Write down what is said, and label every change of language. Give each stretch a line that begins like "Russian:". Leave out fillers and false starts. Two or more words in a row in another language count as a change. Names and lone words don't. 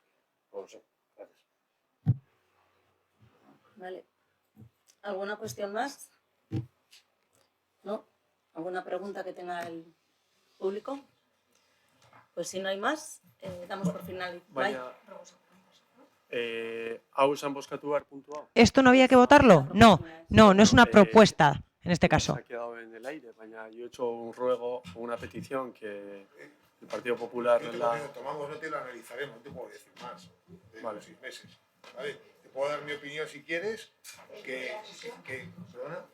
Spanish: No lo sé. Gracias. Vale. ¿Alguna cuestión más? ¿No? ¿Alguna pregunta que tenga el público? Pues si no hay más, damos por finalizado.
Basque: Hau esan bozkatu behar puntua.
Spanish: ¿Esto no había que votarlo? No es una propuesta. en este caso. Se ha quedado en el aire, baina yo he hecho un ruego o una petición que el Partido Popular tomamos nota y lo analizaremos, no te puedo decir más de Vale. los 6 meses. ¿Vale? Te puedo dar mi opinión si quieres, ¿Perdona?